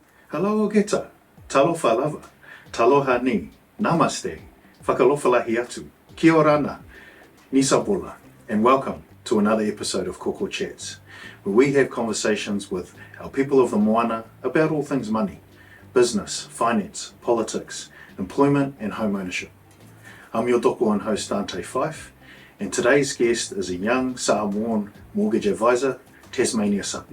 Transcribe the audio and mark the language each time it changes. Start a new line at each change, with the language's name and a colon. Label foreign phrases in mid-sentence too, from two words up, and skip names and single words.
English: Hello geta,
Samoan: talofa lava,
Tokelau: taloha ni,
Niuean: namaste, whakalofalahi atu,
Rarotongan: kia orana,
Niuean: nisabola,
English: and welcome to another episode of Koko Chats, where we have conversations with our people of the Moana about all things money, business, finance, politics, employment and home ownership. I'm your toko and host Dante Fyfe, and today's guest is a young Samoan Mortgage Adviser, Tasmania Sapi.